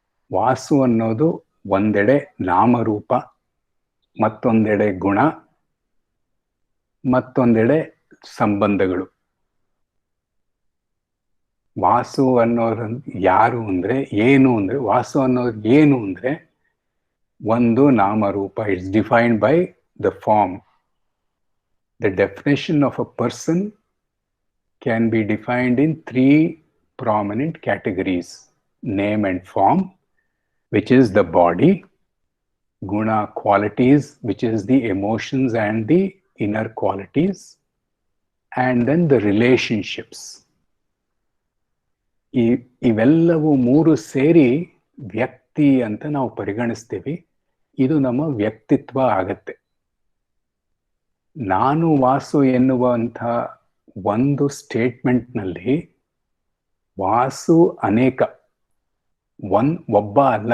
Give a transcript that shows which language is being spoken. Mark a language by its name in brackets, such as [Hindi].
[Kannada] ವಾಸು ಅನ್ನೋದು ಒಂದೆಡೆ ನಾಮರೂಪ, ಮತ್ತೊಂದೆಡೆ ಗುಣ, ಮತ್ತೊಂದೆಡೆ ಸಂಬಂಧಗಳು. ವಾಸು ಅನ್ನೋರು ಯಾರು ಅಂದ್ರೆ, ಏನು ಅಂದ್ರೆ, ವಾಸು ಅನ್ನೋದು ಏನು ಅಂದ್ರೆ ಒಂದು ನಾಮರೂಪ. [English] It's defined by the form. The definition of a person can be defined in 3 prominent categories: name and form, which is the body; guna, qualities, which is the emotions and the inner qualities; and then the relationships. [Kannada] ಇವೆಲ್ಲವೂ 3 ಸೇರಿ ವ್ಯಕ್ತಿ ಅಂತ ನಾವು ಪರಿಗಣಿಸ್ತೀವಿ. ಇದು ನಮ್ಮ ವ್ಯಕ್ತಿತ್ವ ಆಗತ್ತೆ. ನಾನು ವಾಸು ಎನ್ನುವಂಥ ಒಂದು ಸ್ಟೇಟ್ಮೆಂಟ್ನಲ್ಲಿ ವಾಸು ಅನೇಕ, ಒಬ್ಬ ಅಲ್ಲ.